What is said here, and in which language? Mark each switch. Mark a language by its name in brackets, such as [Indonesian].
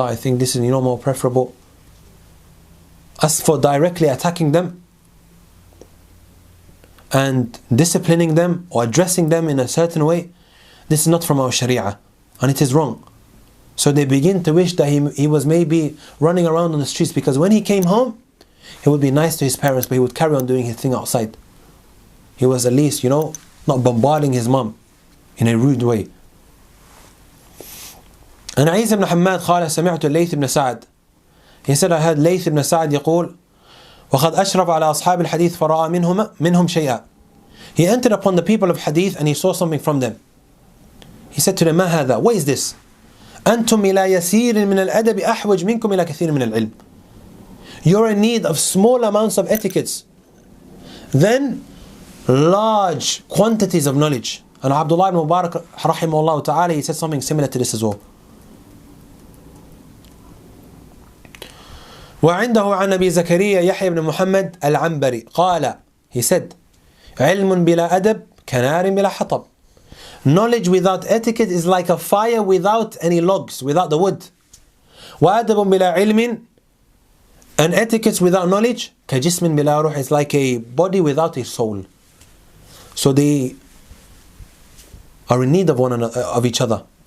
[English] I think this is, more preferable. As for directly attacking them and disciplining them or addressing them in a certain way, this is not from our sharia, and it is wrong. So they begin to wish that he was maybe running around on the streets, because when he came home, he would be nice to his parents, but he would carry on doing his thing outside. He was at least, not bombarding his mom in a rude way. [Arabic] And عيسى ibn حماد قال سمعت الليث ibn سعد. [English] He said, I heard Layth ibn Sa'd [Arabic] يقول وقد أشرف على أصحاب الحديث فرأى منهم شيئا. [English] He entered upon the people of hadith and he saw something from them. He said to them, [Arabic] ما هذا? [English] What is this? [Arabic] أنتم إلى يسير من الأدب أحوج منكم إلى كثير من العلم. [English] You're in need of small amounts of etiquettes, then large quantities of knowledge. And Abdullah ibn Mubarak rahimahullah ta'ala, he said something similar to this as well. [Arabic] وعنده عن أبي زكريا يحيى بن محمد العنبري قال, [English] he said, [Arabic] علم بلا أدب كنار بلا حطب. [English] Knowledge without etiquette is like a fire without any logs, without the wood. [Arabic] وأدب بلا علم, [English] and etiquette without knowledge [Arabic] كجسم بلا روح, [English] is like a body without a soul. So they are in need of one another, of each other.